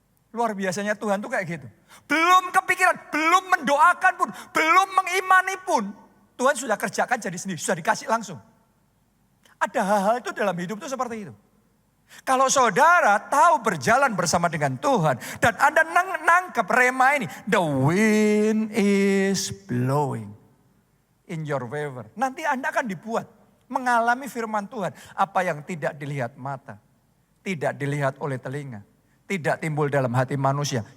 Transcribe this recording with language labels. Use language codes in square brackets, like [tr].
[id] Luar biasanya Tuhan tuh kayak gitu. Belum kepikiran, belum mendoakan pun, belum mengimani pun. Tuhan sudah kerjakan jadi sendiri, sudah dikasih langsung. Ada hal-hal itu dalam hidup itu seperti itu. Kalau saudara tahu berjalan bersama dengan Tuhan. Dan Anda nangkep rema ini. [en] The wind is blowing in your favor. [id] Nanti Anda akan dibuat mengalami firman Tuhan. Apa yang tidak dilihat mata, tidak dilihat oleh telinga, tidak timbul dalam hati manusia.